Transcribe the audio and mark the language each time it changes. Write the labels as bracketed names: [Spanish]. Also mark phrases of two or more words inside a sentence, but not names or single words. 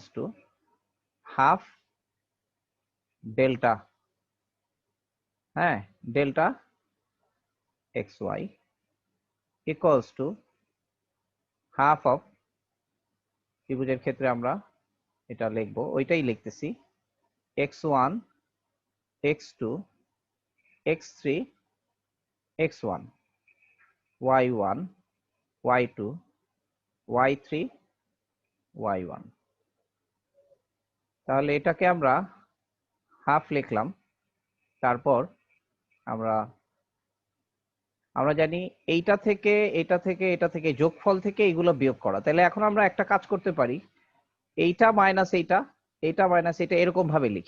[English] to half delta, [Bangla] হ্যাঁ, [English] delta x y equals to half of, [Bangla] ত্রিভুজের ক্ষেত্রে আমরা এটা লিখবো, ওইটাই লিখতেছি, x1 x2 x3 x1 y1 y2 y3 y1। তাহলে এটাকে আমরা হাফ লিখলাম। তারপর আমরা জানি এইটা থেকে এটা থেকে এটা থেকে যোগফল থেকে এগুলো বিয়োগ করা। তাহলে এখন আমরা একটা কাজ করতে পারি, এইটা মাইনাস এইটা, এটা মাইনাস এটা, এরকম ভাবে লিখি।